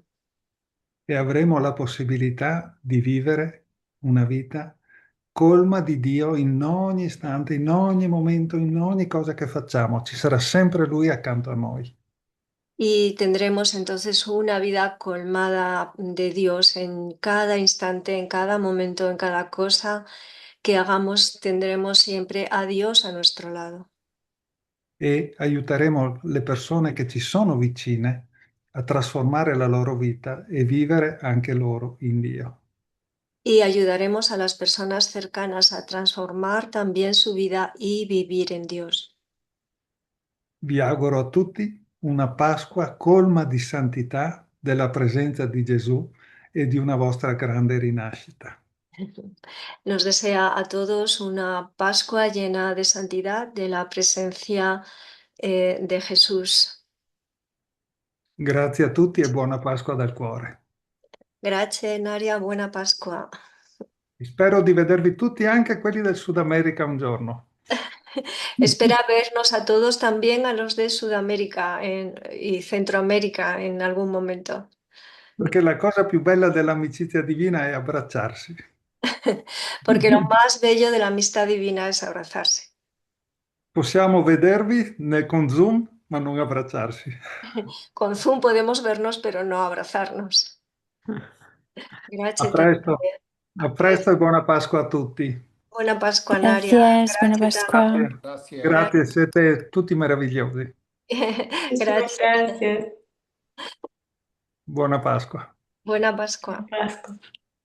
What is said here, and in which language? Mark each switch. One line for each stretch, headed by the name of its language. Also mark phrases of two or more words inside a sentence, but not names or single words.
Italian: e avremo la possibilità di vivere una vita colma di Dio in ogni istante, in ogni momento, in ogni cosa che facciamo. Ci sarà sempre Lui accanto a noi.
Spanish: Y tendremos entonces una vida colmada de Dios en cada instante, en cada momento, en cada cosa que hagamos, tendremos siempre a Dios a nuestro lado.
Italian: E aiuteremo le persone che ci sono vicine a trasformare la loro vita e vivere anche loro in Dio.
Spanish: Y ayudaremos a las personas cercanas a transformar también su vida y vivir en Dios.
Italian: Vi auguro a tutti una Pasqua colma di santità della presenza di Gesù e di una vostra grande rinascita.
Spanish: Nos desea a todos una Pascua llena de santidad, de la presencia de Jesús.
Italian: Grazie a tutti e buona Pasqua dal cuore. Grazie,
Spanish: Naria, buena Pascua.
Italian: Spero di vedervi tutti, anche quelli del Sud America, un giorno.
Spanish: Espera vernos a todos también, a los de Sudamérica y Centroamérica en algún momento,
Italian: Perché la cosa più bella dell'amicizia divina è abbracciarsi.
Spanish: porque lo más bello de la amistad divina es abrazarse.
Italian: Possiamo vedervi con Zoom, ma non abbracciarsi.
Spanish: Con Zoom podemos vernos, pero no abrazarnos.
Italian: A Grazie, presto, Tania. a A presto e presto. buona Pasqua a tutti.
Spanish: Buena Pascua, Naria. Gracias, buena
Italian: Grazie, Tania.
Spanish: Pascua.
Italian: Grazie,
Spanish: Gracias.
Italian: grazie, Grazie. siete tutti meravigliosi.
Spanish: Muchísimas
Italian: Grazie.
Spanish: gracias.
Italian: Buona Pasqua.
Spanish: Buena Pascua. Pascua.